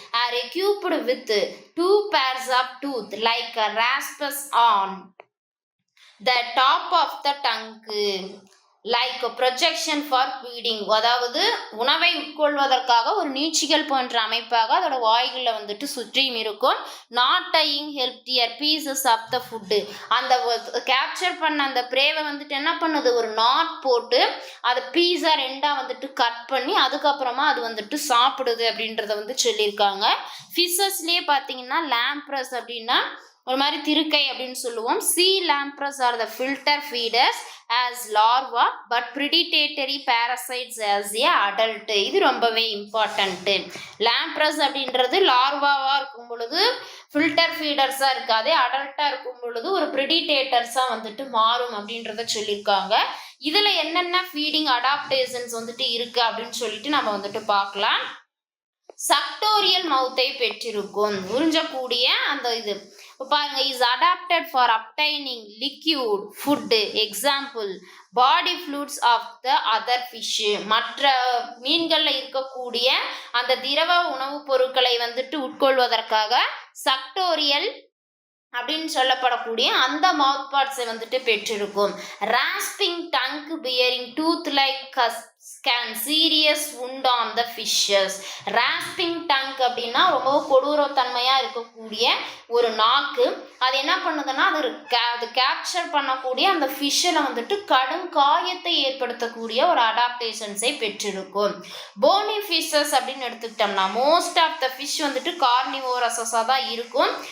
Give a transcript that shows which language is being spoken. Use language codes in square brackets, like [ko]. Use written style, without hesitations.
[en] are equipped with 2 pairs of tooth like a raspers on the top of the tongue like a projection for feeding. [ta] அதாவது உணவை உட்கொள்வதற்காக ஒரு நீட்சிகள் போன்ற அமைப்பாக அதோட வாய்களில் வந்துட்டு சுற்றியும் இருக்கும். [en] not dying healthier pieces of the food, [ta] அந்த கேப்சர் பண்ண அந்த பிரேவை வந்துட்டு என்ன பண்ணுது, ஒரு நாட் போட்டு அதை பீஸாக ரெண்டாக வந்துட்டு கட் பண்ணி அதுக்கப்புறமா அது வந்துட்டு சாப்பிடுது அப்படின்றத வந்து சொல்லியிருக்காங்க. ஃபிஷஸ்லேயே பார்த்தீங்கன்னா லாம்ப்ரஸ் அப்படின்னா ஒரு மாதிரி திருக்கை அப்படின்னு சொல்லுவோம். [en] sea lampreys are the filter feeders as larva but predatory parasites as a adult. [ta] இது ரொம்பவே இம்பார்ட்டன்ட். lampreys அப்படின்றது லார்வாவா இருக்கும் பொழுது ஃபில்டர் ஃபீடர்ஸா இருக்காது, அடல்ட்டா இருக்கும் பொழுது ஒரு பிரிடிடேட்டர்ஸா வந்துட்டு மாறும் அப்படின்றத சொல்லியிருக்காங்க. இதுல என்னென்ன ஃபீடிங் அடாப்டேஷன்ஸ் வந்துட்டு இருக்கு அப்படின்னு சொல்லிட்டு நம்ம வந்துட்டு பார்க்கலாம். சக்டோரியல் மவுத்தை பெற்றிருக்கும், உறிஞ்சக்கூடிய அந்த இது பாருங்க. [en] Is adapted for obtaining liquid food, example body fluids of the other fish. [ta] மற்ற மீன்களில் இருக்கக்கூடிய அந்த திரவ உணவுப் பொருட்களை வந்துட்டு உட்கொள்வதற்காக சக்டோரியல் அப்படின்னு சொல்லப்படக்கூடிய அந்த மவுத் பார்ட்ஸை வந்துட்டு பெற்றிருக்கும். [en] Rasping tongue bearing tooth like can serious wound on the fishes. [ta] Rasping tongue அப்படின்னா ரொம்ப கொடூரத்தன்மையாக இருக்கக்கூடிய ஒரு நாக்கு. அது என்ன பண்ணுதுன்னா அது கேப்சர் பண்ணக்கூடிய அந்த ஃபிஷ்ஷில் வந்துட்டு கடும் காயத்தை ஏற்படுத்தக்கூடிய ஒரு அடாப்டேஷன்ஸை பெற்றிருக்கும். போனி ஃபிஷ்ஷஸ் அப்படின்னு எடுத்துக்கிட்டோம்னா மோஸ்ட் ஆஃப் த ஃபிஷ் வந்துட்டு கார்னிவோரஸஸாக தான் இருக்கும்.